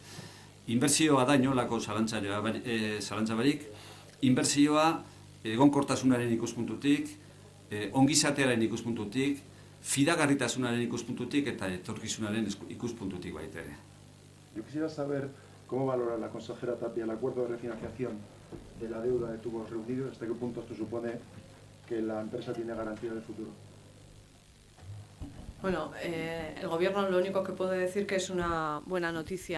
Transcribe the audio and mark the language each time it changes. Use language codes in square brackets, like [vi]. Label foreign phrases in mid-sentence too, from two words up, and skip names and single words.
[eu] Inbertsioa da inolako zalantza barik, inbertsioa egonkortasunaren ikuspuntutik, ongizatearen ikuspuntutik, fidagarritasunaren ikuspuntutik eta etorkizunaren ikuspuntutik baita ere. [es] Yo quisiera saber cómo valora la consejera Tapia el acuerdo de refinanciación de la deuda de tubos reunidos, hasta qué punto esto supone que la empresa tiene garantía de futuro. Bueno, el Gobierno lo único que puede decir que es una buena noticia.